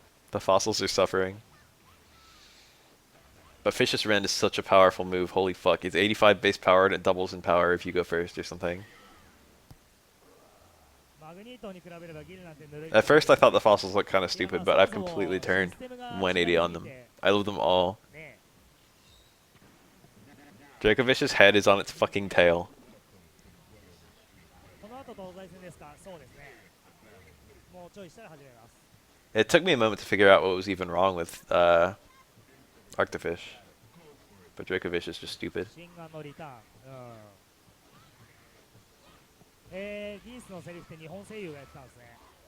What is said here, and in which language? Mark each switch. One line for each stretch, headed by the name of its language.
English: The fossils are suffering. But Fishes Rend is such a powerful move, holy fuck. It's 85 base power and it doubles in power if you go first or something.
Japanese: マグニートに比べればギルなんてぬるい
English: At first I thought the fossils looked kind of stupid, but I've completely turned 180 on them. I love them all. ね Dracovish's head is on its fucking tail.
Japanese: この後東西戦ですか。そうですね。もうちょいしたら始めます。
English: It took me a moment to figure out what was even wrong with Arctofish. But Dracovish is just stupid.
Japanese: 心眼のリターン。うん。ギースのセリフって日本声優がやってたんですね。